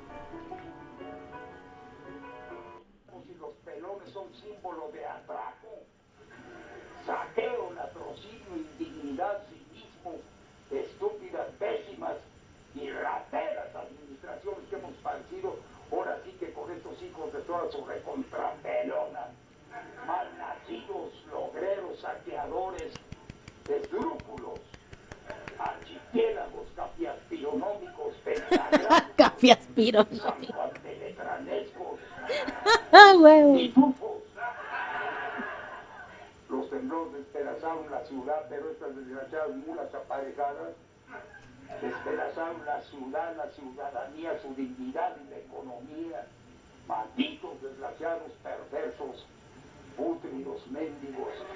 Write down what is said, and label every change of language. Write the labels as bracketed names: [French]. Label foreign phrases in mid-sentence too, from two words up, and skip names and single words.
[Spanish] Los pelones son símbolo de atraco, saqueo, latrocinio, indignidad, cinismo, estúpidas, pésimas y rateras administraciones que hemos padecido. Ahora sí que con estos hijos de toda su recontrapelona, malnacidos, logreros, saqueadores, esdrújulos, archipiélagos, cafiaspironómicos, pentagramas, Cafiaspironómicos, sanjuanpeletranescos, huevo. pitufos. Los temblores despedazaron la ciudad, pero estas desgraciadas mulas aparejadas despedazaron la ciudad, la ciudadanía, su dignidad y la economía. Malditos, desgraciados, perversos, pútridos, mendigos.